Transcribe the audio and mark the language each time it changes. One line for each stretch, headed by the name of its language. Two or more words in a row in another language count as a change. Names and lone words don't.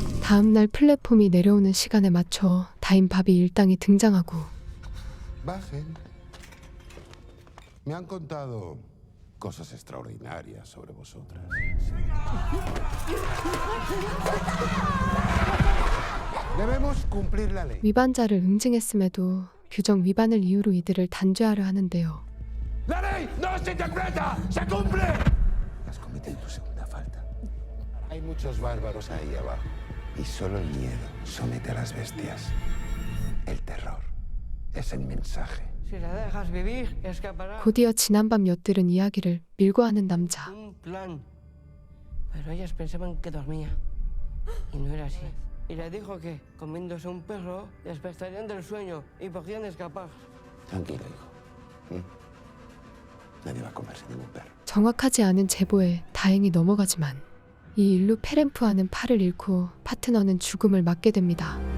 Korean: 다음 날 플랫폼이 내려오는 시간에 맞춰 다인밥이 일당이 등장하고
Spanish: Bajen. Me han contado cosas extraordinarias sobre vosotras. Debemos cumplir la ley.
Korean: 위반자를 응징했음에도 규정 위반을 이유로 이들을 단죄하려 하는데요.
Spanish: ¡La ley no se interpreta! ¡Se cumple! Has cometido tu segunda falta. Hay muchos bárbaros ahí abajo. Y solo el miedo somete a las bestias. El terror es el mensaje. Si la dejas vivir, escapará.
Korean: 곧이어 지난밤 엿들은 이야기를 밀고 하는 남자.
Spanish: Un plan. Pero ellas pensaban que dormía. Y no era así. Y le dijo que, comiéndose un perro, despertarían del sueño y podían escapar. Tranquilo, hijo. ¿Mm? Nadie va a comerse ningún perro.
Korean: 정확하지 않은 제보에 다행히 넘어가지만 이 일로 페렌프와는 팔을 잃고 파트너는 죽음을 맞게 됩니다.